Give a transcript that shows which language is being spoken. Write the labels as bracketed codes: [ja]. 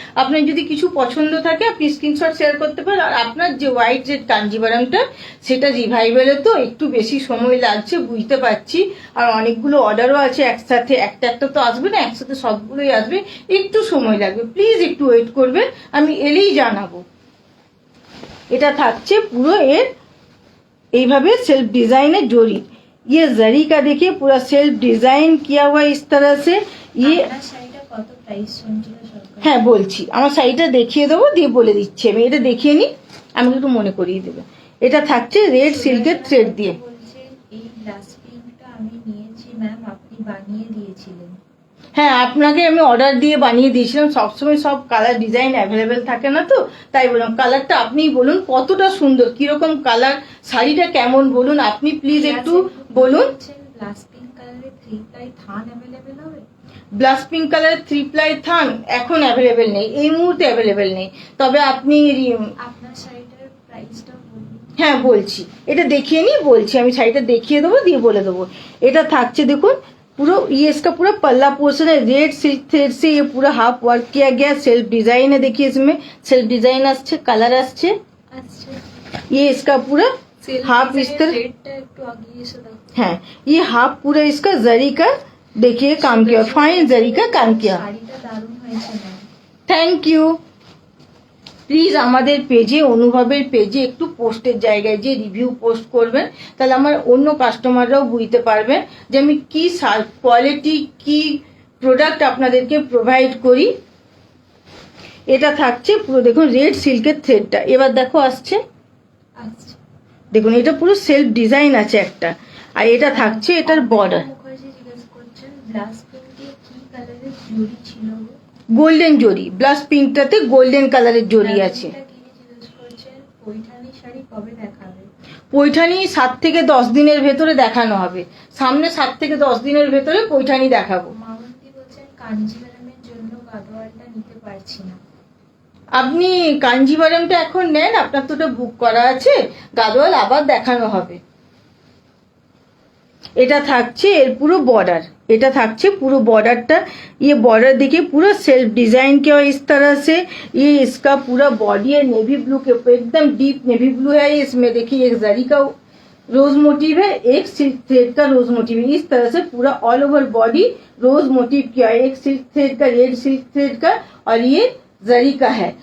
[bn] আপনার যদি কিছু পছন্দ থাকে আপনি স্ক্রিনশট শেয়ার করতে পারেন। আর আপনার যে হোয়াইট যে কাঞ্জিভারমটা সেটা রিভাইভালে তো একটু বেশি সময় লাগছে বুঝতে পারছি। আর অনেকগুলো অর্ডারও আছে একসাথে, একটা একটা তো আসবে না, একসাথে সবগুলোই আসবে, একটু সময় লাগবে। প্লিজ একটু ওয়েট করবেন, আমি এলেই জানাবো। এটা থাকছে পুরো এর এইভাবে সেলফ ডিজাইনের জড়ি। [hi] ये जरी का देखिए पूरा सेल्फ डिजाइन किया हुआ इस तरह से। ये [bn] আপনার শাড়িটা কত প্রাইস শুনছিল সরকার? হ্যাঁ বলছি, আমার শাড়িটা দেখিয়ে দেবো, দিয়ে বলে দিচ্ছি। আমি এটা দেখিয়ে নিই, আমাকে একটু মনে করিয়ে দেবে। এটা থাকছে রেড সিল্কের থ্রেড দিয়ে। বলছে এই ব্লাশ পিঙ্কটা আমি নিয়েছি ম্যাম, আপনি বানিয়ে দিয়েছিলেন। হ্যাঁ আপনাকে আমি অর্ডার দিয়ে বানিয়ে দিয়েছিলাম। সবসময় সব কালার ডিজাইন অ্যাভেলেবেল থাকে না, তো তাই বললাম কালারটা আপনিই বলুন কতটা সুন্দর, কিরকম কালার, শাড়িটা কেমন বলুন আপনি প্লিজ একটু বলুন। ব্লাশ পিঙ্ক কালারের 3 প্লাই থান অ্যাভেলেবেল হবে? ব্লাশ পিঙ্ক কালারের 3 প্লাই থান এখন অ্যাভেলেবেল নেই, এই মুহূর্তে অ্যাভেলেবেল নেই। তবে আপনি আপনার শাড়িটার প্রাইসটা বলুন। হ্যাঁ বলছি, এটা দেখিয়ে নিই, বলছি আমি শাড়িটা দেখিয়ে দেবো দিয়ে বলে দেবো। এটা থাকছে দেখুন [hi] पूरा, ये इसका पूरा पल्ला पोर्शन है। रेड सिल्क थ्रेड से ये पूरा हाफ वर्क किया गया। सेल्फ डिजाइन है, देखिए इसमें सेल्फ डिजाइन आच्छे, कलर आच्छे। अच्छा ये इसका पूरा हाफ इस तरह, [bn] একটু আগিয়ে এসে দাও। [hi] हाँ ये हाफ पूरा इसका जरी का देखिए काम किया, फाइन जरी का काम किया। [bn] শাড়িটা দারুণ হয়েছে ম্যাম। [en] Thank you. [bn] প্লিজ আমাদের পেজে, অনুভবের পেজে একটু পোস্টের জায়গায় যে রিভিউ পোস্ট করবেন, তাহলে আমার অন্য কাস্টমাররাও বুঝতে পারবেন যে আমি কি কোয়ালিটি, কি প্রোডাক্ট আপনাদেরকে প্রোভাইড করি। এটা থাকছে পুরো, দেখুন রেড সিল্কের থ্রেডটা, এবার দেখো আসছে, আচ্ছা, দেখুন এটা পুরো সেলফ ডিজাইন আছে একটা, আর এটা থাকছে এটার বর্ডার। মুখার্জি জিজ্ঞেস করছেন ব্লাস পিঙ্কে কি কালারের জড়ি ছিল গো? গোল্ডেন জরি, ব্লাশ পিঙ্কটাতে গোল্ডেন কালারের জরি আছে। জিজ্ঞেস করছেন পৈঠানি শাড়ি কবে দেখাবে? পৈঠানি 7 থেকে 10 দিনের ভেতরে দেখানো হবে, সামনে 7 থেকে 10 দিনের ভেতরে পৈঠানি দেখাবো। মামন্তি বলছেন কাঞ্জিভারামের জন্য গাদোয়ালটা নিতে পারছি না। আপনি কাঞ্জিভারামটা এখন নেন, আপনার তো ওটা বুক করা আছে, গাদোয়াল আবার দেখানো হবে। এটা থাকছে এর পুরো बॉर्डर, এটা থাকছে পুরো बॉर्डरটা। [hi] ये बॉर्डर देखिए पूरा सेल्फ डिजाइन किया हुआ इस तरह से। ये इसका पूरा बॉडी है नेवी ब्लू के ऊपर, एकदम डीप नेवी ब्लू है। इसमें देखिए एक जरी का रोज मोटिव है, एक सिल्क थ्रेड का रोज मोटिव है। इस तरह से पूरा ऑल ओवर बॉडी रोज मोटिव किया है, एक सिल्क थ्रेड का, रेड सिल्क थ्रेड का, और ये जरी का है।